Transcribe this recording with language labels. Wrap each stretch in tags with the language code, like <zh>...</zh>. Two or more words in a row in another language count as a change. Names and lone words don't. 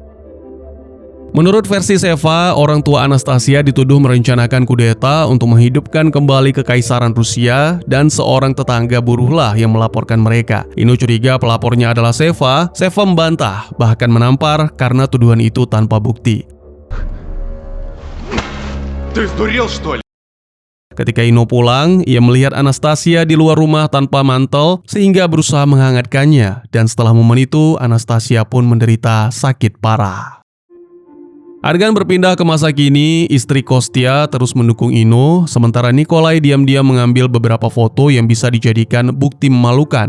<id>Menurut versi Seva, orang tua Anastasia dituduh merencanakan kudeta untuk menghidupkan kembali kekaisaran Rusia dan seorang tetangga buruhlah yang melaporkan mereka. Ino curiga pelapornya adalah Seva. Seva membantah, bahkan menampar karena tuduhan itu tanpa bukti.</id> <ru>Ты сдурел, что ли?</ru> <id>Ketika Ino pulang, ia melihat Anastasia di luar rumah tanpa mantel sehingga berusaha menghangatkannya, dan setelah momen itu Anastasia pun menderita sakit parah. Adegan berpindah ke masa kini, istri Kostya terus mendukung Ino, sementara Nikolai diam-diam mengambil beberapa foto yang bisa dijadikan bukti memalukan.</id>